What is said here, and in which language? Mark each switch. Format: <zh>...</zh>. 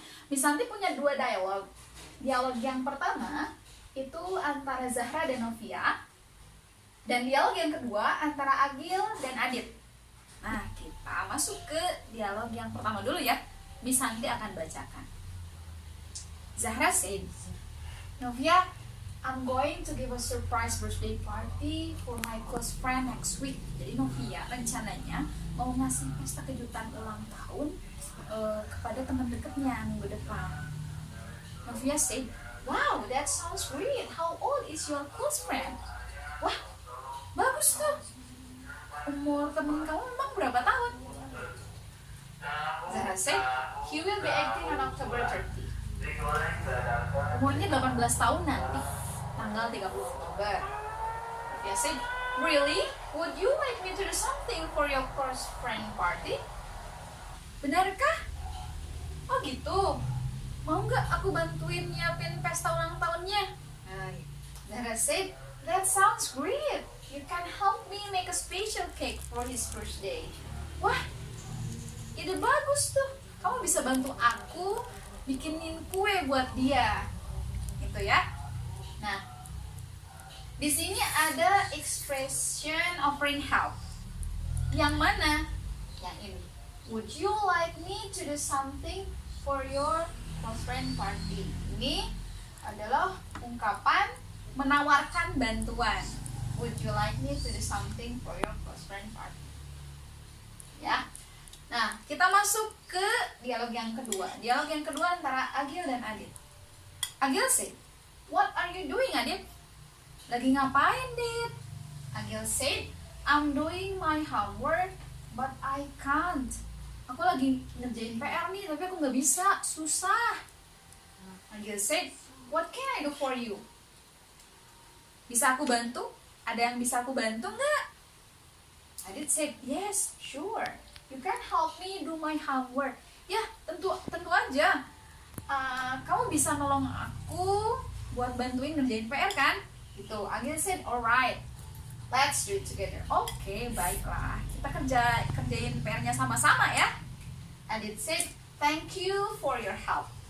<id>Miss Santi punya dua dialog. Dialog yang pertama itu antara Zahra dan Novia, dan dialog yang kedua antara Agil dan Adit. Nah, kita masuk ke dialog yang pertama dulu ya. Miss Santi akan bacakan.</id> <en>Zahra said, "Novia, I'm going to give a surprise birthday party for my close friend next week."</en> <id>Jadi Novia rencananya mau ngasih pesta kejutan ulang tahun kepada teman dekatnya minggu depan.</id> <en>Novia said, "Wow, that sounds great. How old is your close friend?"</en> <id>Wah, bagus tuh. Umur temen kamu memang berapa tahun?</id> <en>Zahra said, "He will be 18 on October 30.</en> <id>Umurnya 18 tahun nanti, tanggal 30 Oktober.</id> <en>Novia said, "Really? Would you like me to do something for your close friend party?"</en> <id>Benarkah? Oh gitu. Mau nggak aku bantuin nyiapin pesta ulang tahunnya?</id> <en>Zahra said, "That sounds great. You can help me make a special cake for his birthday."</en> <id>Wah, ide bagus tuh. Kamu bisa bantu aku bikinin kue buat dia. Gitu ya. Nah, di sini ada expression offering help. Yang mana? Yang ini.</id> <en>Would you like me to do something for your close friend party?</en> <id>Ini adalah ungkapan menawarkan bantuan.</id> <en>Would you like me to do something for your close friend party? Ya.</en> <id>Nah, kita masuk ke dialog yang kedua. Dialog yang kedua antara Agil dan Adit.</id> <en>Agil said, "What are you doing, Adit?"</en> <id>Lagi ngapain, Dit?</id> <en>Agil said, "I'm doing my homework, but I can't."</en> <id>Aku lagi ngerjain PR nih, tapi aku nggak bisa, susah.</id> <en>Agil said, "What can I do for you?"</en> <id>Bisa aku bantu? Ada yang bisa aku bantu nggak?</id> <en>Adit said, "Yes, sure. You can help me do my homework."</en> <id>Ya, tentu aja. Kamu bisa nolong aku buat bantuin ngerjain PR kan? Gitu.</id> <en>Agil said, "Alright, let's do it together."</en> <id>Oke, baiklah. Kita kerjain PR-nya sama-sama ya.</id> <en>Adit said, "Thank you for your help."</en>